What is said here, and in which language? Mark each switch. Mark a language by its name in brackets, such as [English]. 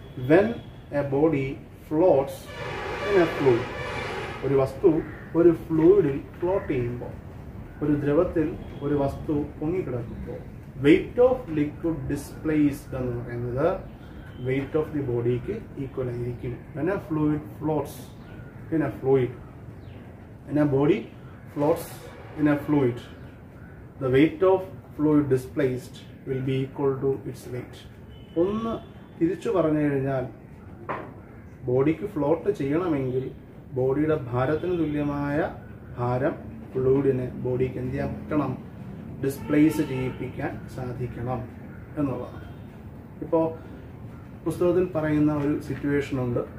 [English] when a body floats in a fluid, [Malayalam] ഒരു വസ്തു ഒരു ഫ്ലൂയിഡിൽ ഫ്ലോട്ട് ചെയ്യുമ്പോൾ, ഒരു ദ്രവത്തിൽ ഒരു വസ്തു പൊങ്ങിക്കിടക്കുമ്പോൾ [English] weight of liquid displaced [Malayalam] എന്ന് പറയുന്നത് [English] weight of the ബോഡിക്ക് equal [Malayalam] ആയിരിക്കും. [English] When a fluid floats in a fluid, in a body floats in a fluid, the weight of fluid displaced will be equal to its weight. [Malayalam] ഒന്ന് തിരിച്ചു പറഞ്ഞു കഴിഞ്ഞാൽ, ബോഡിക്ക് float ചെയ്യണമെങ്കിൽ ബോഡിയുടെ ഭാരത്തിന് തുല്യമായ ഭാരം ഫ്ലൂയിഡിനെ ബോഡിക്ക് എന്ത് ചെയ്യാൻ പറ്റണം? ഡിസ്പ്ലേസ് ചെയ്യിപ്പിക്കാൻ സാധിക്കണം എന്നുള്ളതാണ്. ഇപ്പോൾ പുസ്തകത്തിൽ പറയുന്ന ഒരു സിറ്റുവേഷൻ ഉണ്ട്.